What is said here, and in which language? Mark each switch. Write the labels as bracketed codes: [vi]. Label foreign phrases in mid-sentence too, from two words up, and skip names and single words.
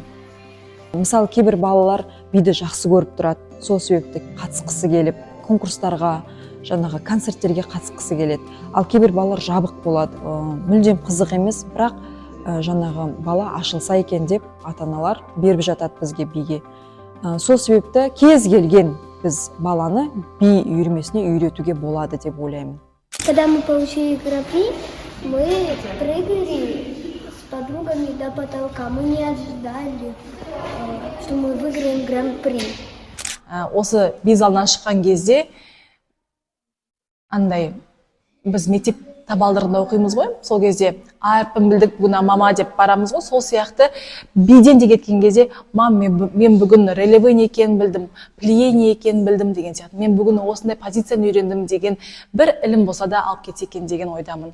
[kk] Мысалы, кейбір балалар биді жақсы көріп тұрады, сол себепті қатысқысы келіп, конкурстарға, жаңағы концерттерге қатысқысы келеді. Ал кейбір балалар жабық болады, мүлдем қызық емес, бірақ жаңағы бала ашылса екен деп ата-аналар беріп жатады бізге биге. Сол себепті кез келген біз баланы би үйірмесіне үйретуге болады деп ойлаймын. [ru] Когда мы получили гран-при, мы прыгали с подругами до потолка. Мы не ожидали, что мы выиграем гран-при. [kk] Осы би залынан шыққан кезде андай біз мектеп табалдырығында оқимыз ғой, сол кезде әрпін білдік, бүгін мама деп барамыз ғой, сол сияқты биден де кеткен кезде мен бүгін релеве не екенін білдім, плие не екенін білдім деген сияқты, мен бүгін осындай позицияны үйрендім деген бір ілім болса да алып кетсе екен деген ойдамын.